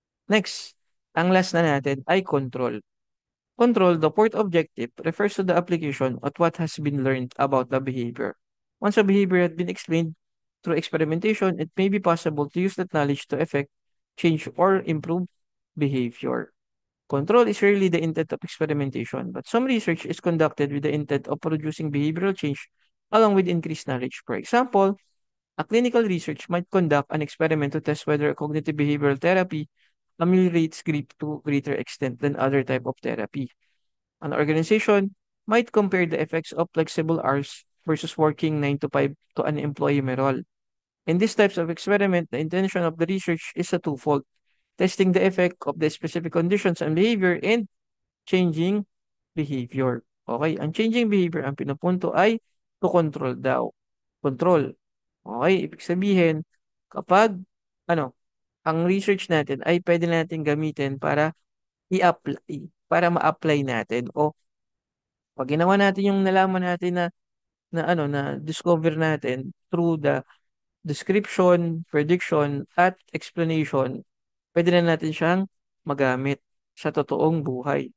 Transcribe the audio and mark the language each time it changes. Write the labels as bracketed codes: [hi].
[tl] Next, ang last na natin ay control. [en] Control, the fourth objective, refers to the application of what has been learned about the behavior. Once a behavior has been explained through experimentation, it may be possible to use that knowledge to affect, change, or improve behavior. Control is rarely the intent of experimentation, but some research is conducted with the intent of producing behavioral change along with increased knowledge. For example, a clinical research might conduct an experiment to test whether cognitive behavioral therapy ameliorates grief to greater extent than other type of therapy. An organization might compare the effects of flexible hours versus working 9 to 5 to an employee role. In these types of experiment, the intention of the research is a twofold, testing the effect of the specific conditions and behavior and changing behavior. [tl] Okay, ang changing behavior, ang pinupunto ay to control daw. Control. Okay, ibig sabihin, kapag, ano, ang research natin ay pwede natin gamitin para i-apply, para ma-apply natin o pag ginawa natin yung nalaman natin na discover natin through the description, prediction, at explanation, pwede na natin siyang magamit sa totoong buhay.